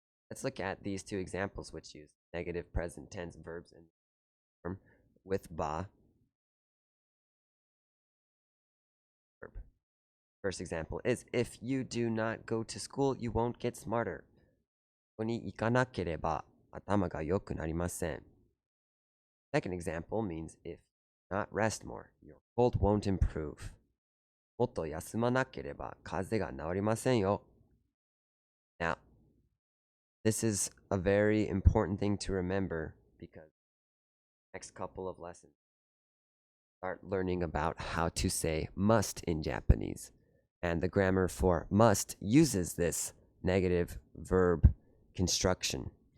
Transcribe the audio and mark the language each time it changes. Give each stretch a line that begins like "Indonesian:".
English: Let's look at these two examples, which use negative present tense verbs in form with ba. First example is, if you do not go to school, you won't get smarter.
Japanese: ここに行かなければ頭が良くなりません.
English: Second example means, if you do not rest more, your cold won't improve.
Japanese: もっと休まなければ風邪が治りませんよ.
English: Now, this is a very important thing to remember, because next couple of lessons start learning about how to say must in Japanese. And the grammar for must uses this negative verb construction.